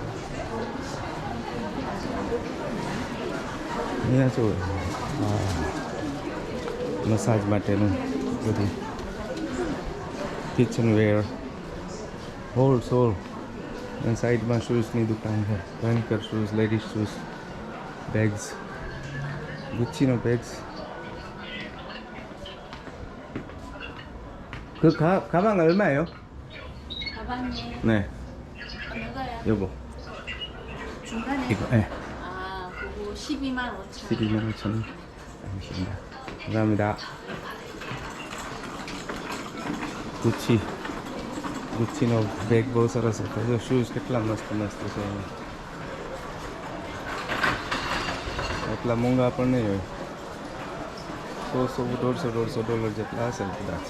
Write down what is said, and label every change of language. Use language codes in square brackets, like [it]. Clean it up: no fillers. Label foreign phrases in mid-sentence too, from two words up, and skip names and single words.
[gu] અહીંયા શું મસાજ માટેનું બધું, કિચનવેર, હોલ. અને સાઈડમાં શૂઝની દુકાન છે, ભયંકર શૂઝ, [en] ladies shoes, [gu] બેગ્સ, ગુચ્ચીનો બેગ્સ. [ko] 그 가방 얼마예요? 가방이 네, 어느 거야? 요거. 중간에? 이거, 네. 아, 그거 12만 5천 12만 5천 원. 알겠습니다. 감사합니다. [gu] ગુચ્ચીનો બેગ બહુ સરસ હતો. જો શૂઝ કેટલા મસ્ત છે. એટલા મોંઘા પણ નહીં હોય. $100-150 જેટલા હશે કદાચ.